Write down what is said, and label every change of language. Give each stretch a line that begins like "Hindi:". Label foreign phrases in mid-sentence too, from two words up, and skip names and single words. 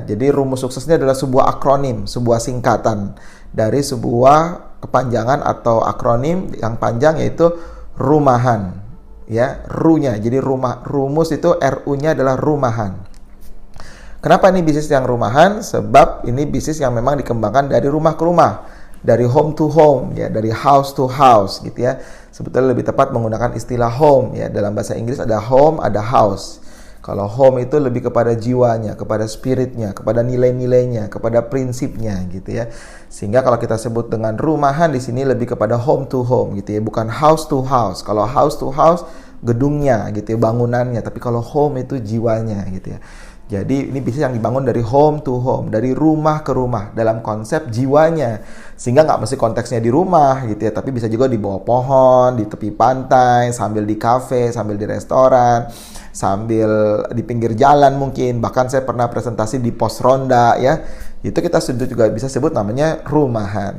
Indonesian: Jadi rumus sukses ini adalah sebuah akronim, sebuah singkatan dari sebuah kepanjangan atau akronim yang panjang, yaitu rumahan ya, ru-nya. Jadi rumus itu RU-nya adalah rumahan. Kenapa ini bisnis yang rumahan? Sebab ini bisnis yang memang dikembangkan dari rumah ke rumah. dari
English: home to home
Indonesian: ya, dari
English: house to house
Indonesian: gitu ya. Sebetulnya lebih tepat menggunakan istilah home ya. Dalam bahasa Inggris ada home, ada house. Kalau home itu lebih kepada jiwanya, kepada spiritnya, kepada nilai-nilainya, kepada prinsipnya gitu ya. Sehingga kalau kita sebut dengan rumahan di sini lebih kepada
English: home to home
Indonesian: gitu ya, bukan
English: house to house.
Indonesian: Kalau
English: house to house
Indonesian: gedungnya gitu ya, bangunannya, tapi kalau home itu jiwanya gitu ya. Jadi ini bisnis yang dibangun dari
English: home to home,
Indonesian: dari rumah ke rumah, dalam konsep jiwanya. Sehingga nggak mesti konteksnya di rumah gitu ya, tapi bisa juga di bawah pohon, di tepi pantai, sambil di kafe, sambil di restoran, sambil di pinggir jalan mungkin. Bahkan saya pernah presentasi di pos ronda ya. Itu kita sudah juga bisa sebut namanya rumahan.